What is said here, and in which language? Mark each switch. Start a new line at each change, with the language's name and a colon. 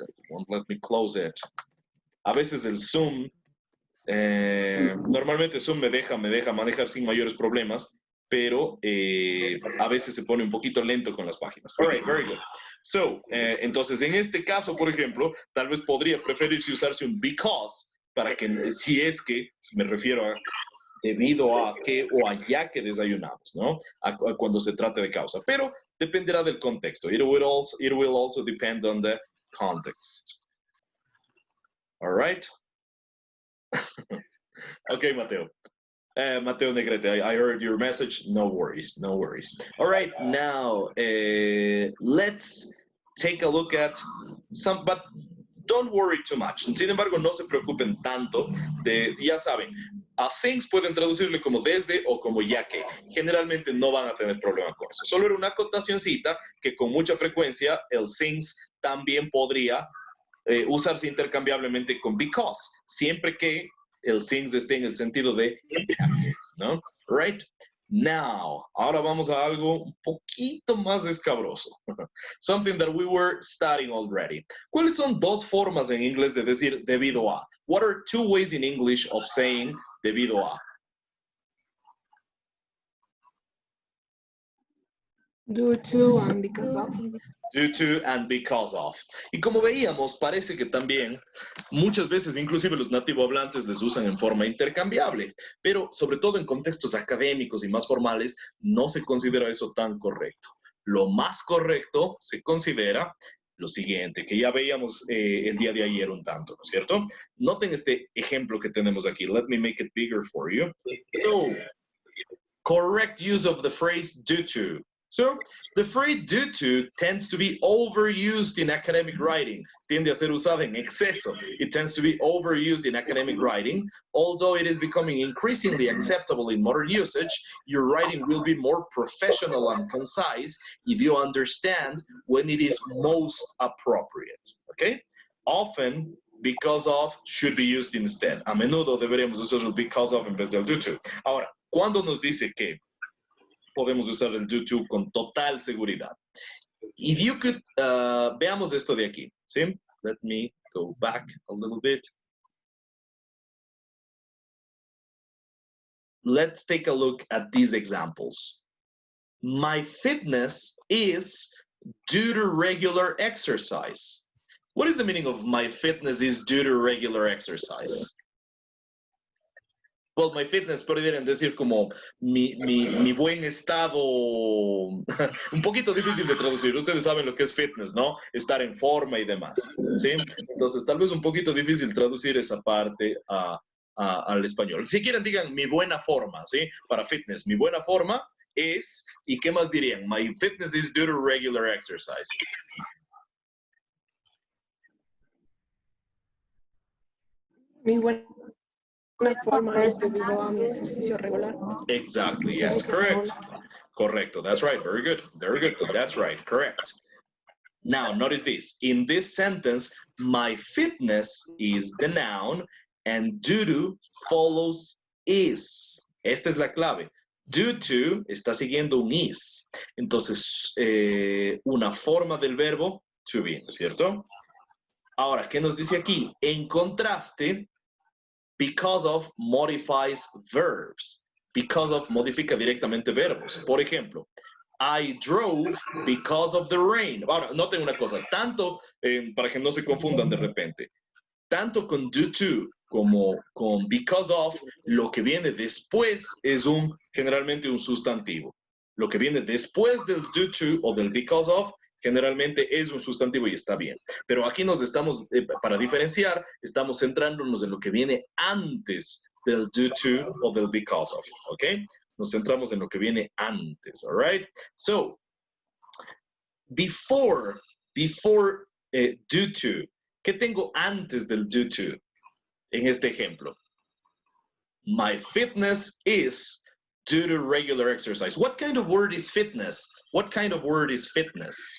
English: Won't let me close it.
Spanish: A veces el Zoom Normalmente Zoom me deja manejar sin mayores problemas, pero a veces se pone un poquito lento con las páginas.
English: All right, very good.
Spanish: So, entonces en este caso, por ejemplo, tal vez podría preferirse usarse un because para que, si es que, me refiero a debido a que o a ya que desayunamos, ¿no? A cuando se trate de causa, pero dependerá del contexto.
English: It will also depend on the context. All right? Okay, Mateo. Mateo Negrete, I heard your message. No worries, no worries. All right, now let's take a look at some, but don't worry too much.
Spanish: Sin embargo, no se preocupen tanto de, ya saben, a things pueden traducirle como desde o como ya que. Generalmente no van a tener problema con eso. Solo era una acotacioncita que con mucha frecuencia el things también podría usarse intercambiablemente con because, siempre que el things esté en el sentido de ya que, ¿no? Right? Now, ahora vamos a algo un poquito más escabroso.
English: Something that we were studying already.
Spanish: ¿Cuáles son dos formas en inglés de decir debido a?
English: What are two ways in English of saying debido a? Due to and because of. Due to and because of.
Spanish: Y como veíamos, parece que también muchas veces inclusive los nativohablantes les usan en forma intercambiable, pero sobre todo en contextos académicos y más formales no se considera eso tan correcto. Lo más correcto se considera lo siguiente, que ya veíamos el día de ayer un tanto, ¿no es cierto? Noten este ejemplo que tenemos aquí.
English: Let me make it bigger for you. So, correct use of the phrase due to. So, the phrase due to tends to be overused in academic writing.
Spanish: Tiende a ser usada en exceso.
English: It tends to be overused in academic writing. Although it is becoming increasingly acceptable in modern usage, your writing will be more professional and concise if you understand when it is most appropriate. Okay? Often, because of should be used instead.
Spanish: A menudo deberíamos usar el because of en vez del due to. Ahora, ¿cuándo nos dice que podemos usar el due to con total seguridad?
English: If you could,
Spanish: veamos esto de aquí, ¿sí?
English: Let me go back a little bit. Let's take a look at these examples. My fitness is due to regular exercise. What is the meaning of my fitness is due to regular exercise?
Spanish: Well, my fitness podrían decir como mi buen estado, un poquito difícil de traducir. Ustedes saben lo que es fitness, ¿no? Estar en forma y demás, ¿sí? Entonces, tal vez un poquito difícil traducir esa parte al español. Si quieren, digan mi buena forma, ¿sí? Para fitness, mi buena forma es, ¿y qué más dirían?
English: My fitness is due to regular exercise.
Spanish: Mi buena forma es debido a mi ejercicio regular.
English: Exactly, yes, correct. Correcto, that's right, very good, that's right, correct. Now, notice this. In this sentence, my fitness is the noun and due to follows is.
Spanish: Esta es la clave. Due to está siguiendo un is. Entonces, una forma del verbo to be, ¿cierto? Ahora, ¿qué nos dice aquí? En contraste, because of modifies verbs. Because of modifica directamente verbos. Por ejemplo,
English: I drove because of the rain.
Spanish: Ahora, noten una cosa, tanto, para que no se confundan de repente, tanto con due to como con because of, lo que viene después es generalmente un sustantivo. Lo que viene después del due to o del because of, generalmente es un sustantivo y está bien. Pero aquí nos estamos, para diferenciar, estamos centrándonos en lo que viene antes del due to o del because of, ¿ok? Nos centramos en lo que viene antes,
English: all right? So, before
Spanish: due to, ¿qué tengo antes del due to en este ejemplo?
English: My fitness is due to regular exercise. What kind of word is fitness? What kind of word is fitness?